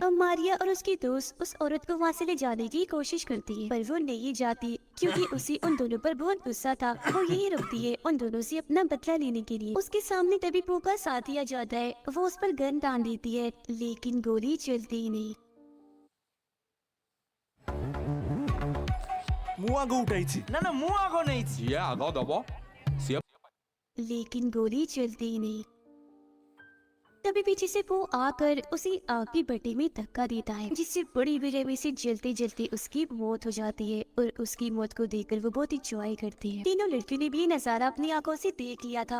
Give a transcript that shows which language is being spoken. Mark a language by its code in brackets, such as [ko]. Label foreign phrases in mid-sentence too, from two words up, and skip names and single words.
[hi] अब मारिया और उसकी दोस्त उस औरत को वहाँ से ले जाने की कोशिश करती है, पर वो नहीं जाती, क्योंकि उसे उन दोनों पर बहुत गुस्सा था। वो यही रुकती है उन दोनों से अपना बदला लेने के लिए। उसके सामने तभी पू का साथी आ जाता है। वो उस पर गन तान देती है, लेकिन गोली चलती ही नहीं। [or] ମୁଁ ଆଗ ଉଠାଇଛି। ନା ନା ମୁଁ ଆଗ ନେଇଛି। ସିଏ ଆଗ ଦବ ସିଏ [hi] लेकिन गोली चलती ही नहीं। तभी पीछे से वो आकर उसे आग की भट्टी में धक्का देता है, जिससे बड़ी बेरहमी से जलते जलते उसकी मौत हो जाती है। और उसकी मौत को देखकर वो बहुत इंजॉय करती है। तीनों लड़कियों ने भी नजारा अपनी आंखों से देख लिया था।